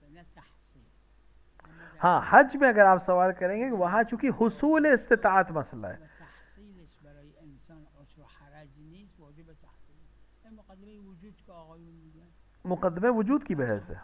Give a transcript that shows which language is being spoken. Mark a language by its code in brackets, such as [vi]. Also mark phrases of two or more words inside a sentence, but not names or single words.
[fa] تحصیل. [ur] ہاں حج میں اگر آپ سوال کریں گے کہ وہاں چونکہ حصول استطاعت مسئلہ ہے، [fa] تحصیلش برای انسان عسر و حرج نیست، واجب تحصیل. این مقدمه وجود که آقایون میگن. [ur] مقدمے وجود کی بحث ہے.